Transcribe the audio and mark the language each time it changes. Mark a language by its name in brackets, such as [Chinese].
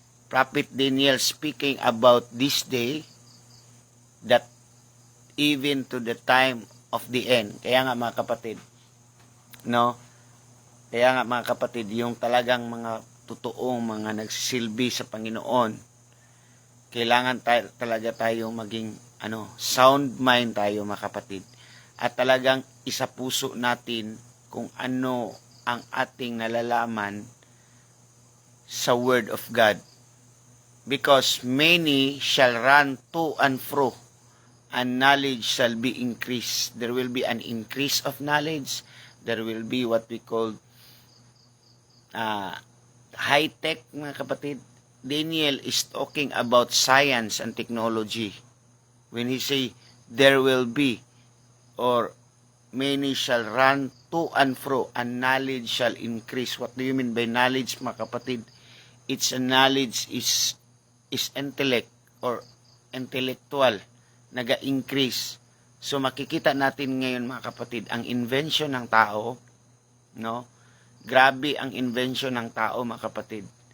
[English] Prophet Daniel speaking about this day that even to the time of the end. [Filipino] Kaya nga mga kapatid, no? Kaya nga mga kapatid, yung talagang mga totoong mga nagsisilbi sa Panginoon, kailangan talaga tayo maging sound mind tayo mga kapatid. At talagang isapuso natin kung ano ang ating nalalaman sa Word of God. [English] Because many shall run to and fro, and knowledge shall be increased. There will be an increase of knowledge. There will be what we call high-tech, [Filipino] mga kapatid. [English] Daniel is talking about science and technology. When he say, there will be, or many shall run to and fro, and knowledge shall increase. What do you mean by knowledge, [Filipino] mga kapatid? [English] It's a knowledge is intellect or intellectual, naga-increase. [Filipino] So makikita natin ngayon mga kapatid, ang invention ng tao, no? Grabe ang invention ng tao mga kapatid.